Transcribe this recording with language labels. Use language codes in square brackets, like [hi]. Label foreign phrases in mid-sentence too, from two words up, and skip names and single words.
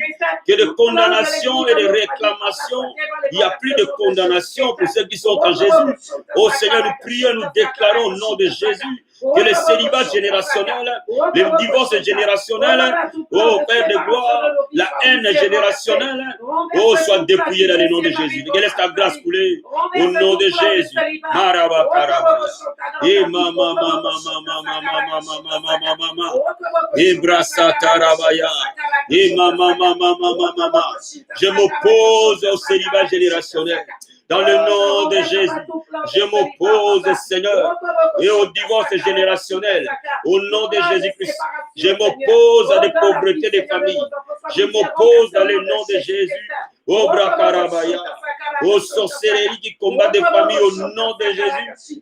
[fr] Que de condamnation et de réclamation, il n'y a plus de condamnation pour ceux qui sont en Jésus. Oh Seigneur, nous prions, nous déclarons au nom de Jésus que les célibats générationnels, les divorces générationnels, oh Père de gloire, la haine générationnelle, oh, soit dépouillée dans le nom de Jésus. Que laisse ta grâce couler au nom de Jésus. Maraba Karaba. Et mama. Et brassa tarabaya. Et mama. Je m'oppose au célibat générationnel. Dans le nom de Jésus, je m'oppose, Seigneur, et au divorce générationnel. Au nom de Jésus-Christ, je m'oppose à des pauvretés des familles. Je m'oppose dans le nom de Jésus. Au Brakarabaya, aux sorcelleries qui combattent des familles au nom de Jésus.